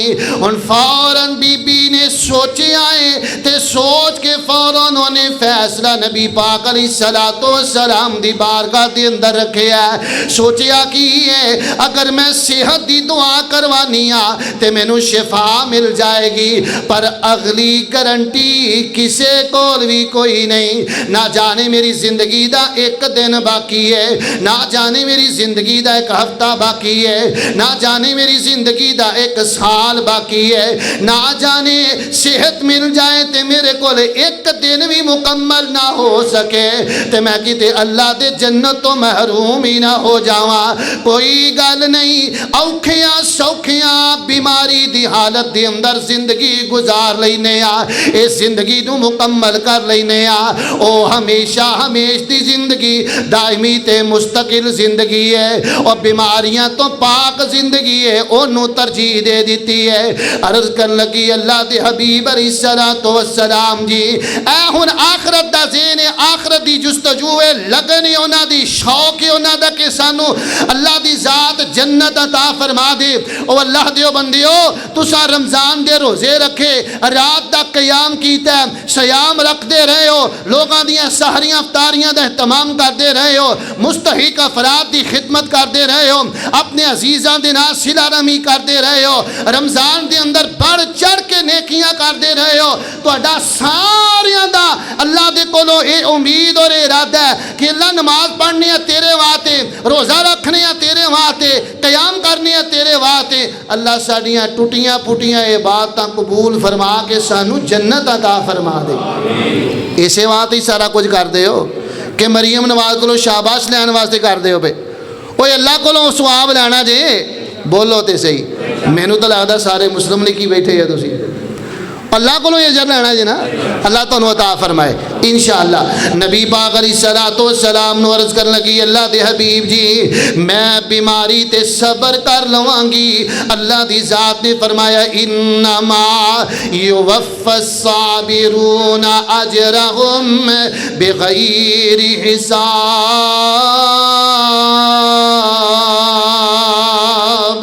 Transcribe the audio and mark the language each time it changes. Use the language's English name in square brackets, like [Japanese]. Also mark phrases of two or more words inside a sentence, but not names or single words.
[Punjabi] ان فوراً بی بی نے سوچے آئے تے سوچ کے فوراً انہیں فیصلہ نبی پاک [Arabic] علیہ السلام [Punjabi] دی بارگاہ دے اندر رکھے ہے. سوچیا کی ہے اگر میں صحت دی دعا کروانی تے مینوں شفا مل جائے گی, پر اگلی گارنٹی کسے کول بھی کوئی نہیں. نہ جانے میری زندگی دا ایک دن باقی ہے, نہ جانے میری زندگی دا ایک ہفتہ باقی ہے, نہ جانے میری زندگی دا ایک سال باقی ہے, نہ جانے صحت مل جائے تے میرے کول ایک دن بھی مکمل نہ ہو سکے تے میں کتے اللہ دے جنت تو محروم ہی نہ ہو جاواں. کوئی گل نہیں, اوکھیاں سوکھیاں بیماری دی حالت دی اندر زندگی گزار لینے آ, اس زندگی نو مکمل کر لینے آ. او ہمیشہ ہمیش دی زندگی دائمی تے مستقل زندگی ہے, اور بیماریاں تو پاک زندگی ہے انہوں ترجیح دے دیتی ہے. عرض کر لگی اللہ دے حبیب [Arabic] علیہ السلام [Punjabi] جی اے ہن آخرت دا ذہن ہے, آخرت دی جستجو ہے, لگن ہے انہاں دی, شوق ہے انہاں دا کہ سانو اللہ دی ذات جنت عطا فرما دے. او اللہ دیو بندیو تسا رمضان دے روزے رکھے, رات دا قیام کیتا ہے, سیام رکھ دے رہے ہو, لوگاں دیاں سحریاں افطاریاں دا اہتمام کر دے رہے ہو, مستحق افراد دی خدمت کر دے رہے ہو, اپنے عزیزاں دے نال صلہ رحمی کر دے رہے ہو, رمضان دے اندر بڑھ چڑھ کے نیکیاں کر دے رہے ہو. تہاڈا ساریاں دا اللہ دے کولوں اے امید اور ارادہ ہے کہ اللہ نماز پڑھنی ہے تیرے واسطے, روزہ رکھنے ہے تیرے واسطے, قیام کرنے ہے تیرے واسطے. اللہ ساڈیاں ٹوٹیاں پھٹیاں عبادتاں قبول فرما کے سانو جنت عطا فرما دے. اسے واسطے ہی سارا کچھ کر دے ہو کہ مریم نواز کو شاباش لین واسطے کر دے ہو پہ, اوے اللہ کو سواب لینا جے, بولو تے صحیح. مینوں تو لگدا سارے مسلم لکھی بیٹھے ہو تسی, اللہ کو اجر لینا جی نا, اللہ تانوں عطا فرمائے انشاءاللہ. نبی پاک [Arabic] علیہ السلام [Punjabi] نو عرض کرن لگی اللہ دے حبیب جی میں بیماری تے صبر کر لواں گی. اللہ دی ذات نے فرمایا [Arabic] انما یوفی الصابرون اجرهم بغیر حساب.